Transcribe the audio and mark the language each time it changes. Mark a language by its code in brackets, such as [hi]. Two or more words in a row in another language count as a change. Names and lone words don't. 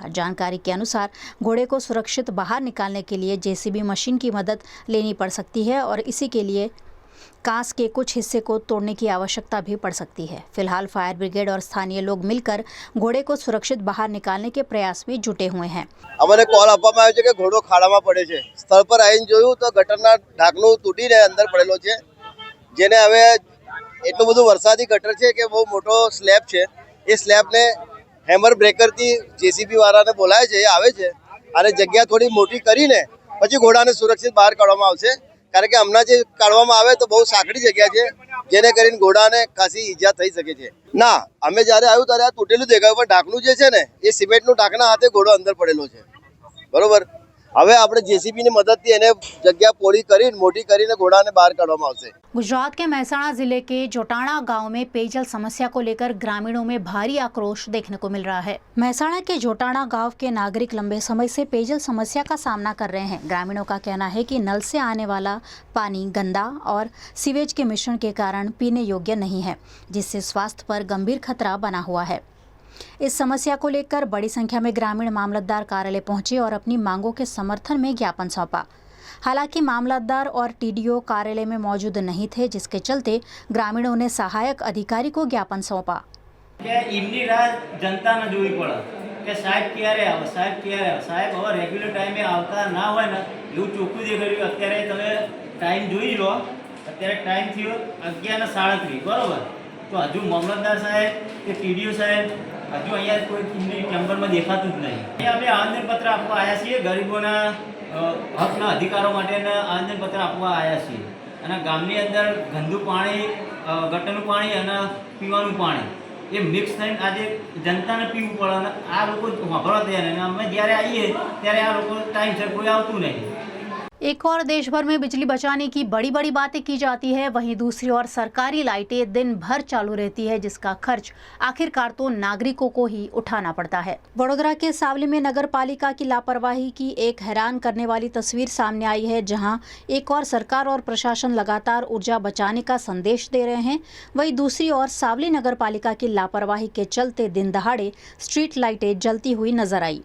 [hi] जानकारी के अनुसार घोड़े को सुरक्षित बाहर निकालने के लिए जेसीबी मशीन की मदद लेनी पड़ सकती है और इसी के लिए कांस के कुछ हिस्से को तोड़ने की आवश्यकता भी पड़ सकती है। फिलहाल फायर ब्रिगेड और स्थानीय लोग मिलकर घोड़े को सुरक्षित बाहर निकालने के प्रयास में जुटे हुए हैं। [gu] અમને કૉલ આપવામાં આવ્યો છે કે ઘોડો ખાડામાં પડે છે। સ્થળ પર आવીને જોયું તો ગટરના ઢાંકણું તૂટીને અંદર પડેલો છે, જેને હવે એટલું બધું વરસાદી ગટર છે કે બહુ મોટો સ્લેબ છે। એ સ્લેબને હેમર બ્રેકરથી જેસીબી વાળાને બોલાય છે, આવે છે અને જગ્યા થોડી મોટી કરીને પછી ઘોડાને સુરક્ષિત બહાર કાઢવામાં આવશે। કારણ કે હમણાં જે કાઢવામાં આવે તો બહુ સાંકડી જગ્યા છે, જેને કરીને ઘોડાને ખાસી ઈજા થઈ શકે છે। ના, અમે જ્યારે આવ્યું ત્યારે આ તૂટેલું દેખાયું, પણ ઢાંકણું જે છે ને એ સિમેન્ટનું ઢાંકણા હાથે ઘોડો અંદર પડેલો છે, બરોબર। હવે આપણે જેસીબીની મદદથી એને જગ્યા પોળી કરીને મોટી કરીને ઘોડાને બહાર કાઢવામાં આવશે। [hi] गुजरात के महसाणा जिले के जोटाणा गांव में पेयजल समस्या को लेकर ग्रामीणों में भारी आक्रोश देखने को मिल रहा है। महसाणा के जोटाणा गांव के नागरिक लंबे समय से पेयजल समस्या का सामना कर रहे हैं। ग्रामीणों का कहना है कि नल से आने वाला पानी गंदा और सीवेज के मिश्रण के कारण पीने योग्य नहीं है, जिससे स्वास्थ्य पर गंभीर खतरा बना हुआ है। इस समस्या को लेकर बड़ी संख्या में ग्रामीण मामलतदार कार्यालय पहुंचे और अपनी मांगों के समर्थन में ज्ञापन सौंपा। हालांकि मामलतदार और टीडीओ कार्यालय में मौजूद नहीं थे, जिसके चलते ग्रामीणों ने सहायक अधिकारी को ज्ञापन सौंपा। [gu] એમની રાહ જનતા ને જોવી પડે કે સાહેબ ક્યારે આવે, સાહેબ ક્યારે આવે, સાહેબ હવે રેગ્યુલર ટાઈમે આવતા ના હોય ને એવું ચોખ્ખું દેખાડ્યું। અત્યારે તમે ટાઈમ જોઈ લો, અત્યારે ટાઈમ થયો 11:37 બરોબર। તો હજુ મામલતદાર સાહેબ કે ટીડીઓ સાહેબ હજુ અહીંયા કોઈ ચેમ્બર માં દેખાતું જ નહીં। અહીંયા અમે આવેદનપત્ર આપવા આવ્યા છીએ, ગરીબોના હકના અધિકારો માટેના આવેદનપત્ર આપવા આવ્યા છીએ અને ગામની અંદર ગંદુ પાણી, ગટરનું પાણી અને પીવાનું પાણી એ મિક્સ થઈને આજે જનતાને પીવું પડે અને આ લોકો વાપરવા તૈયાર નહીં। અમે જ્યારે આવીએ ત્યારે આ લોકો ટાઈમસર કોઈ આવતું નહીં। [hi] एक और देश भर में बिजली बचाने की बड़ी बड़ी बातें की जाती है, वहीं दूसरी ओर सरकारी लाइटें दिन भर चालू रहती है, जिसका खर्च आखिरकार तो नागरिकों को ही उठाना पड़ता है। वडोदरा के सावली में नगर पालिका की लापरवाही की एक हैरान करने वाली तस्वीर सामने आई है, जहां एक और सरकार और प्रशासन लगातार ऊर्जा बचाने का संदेश दे रहे हैं, वहीं दूसरी ओर सावली नगर पालिका की लापरवाही के चलते दिन दहाड़े स्ट्रीट लाइटें जलती हुई नजर आई।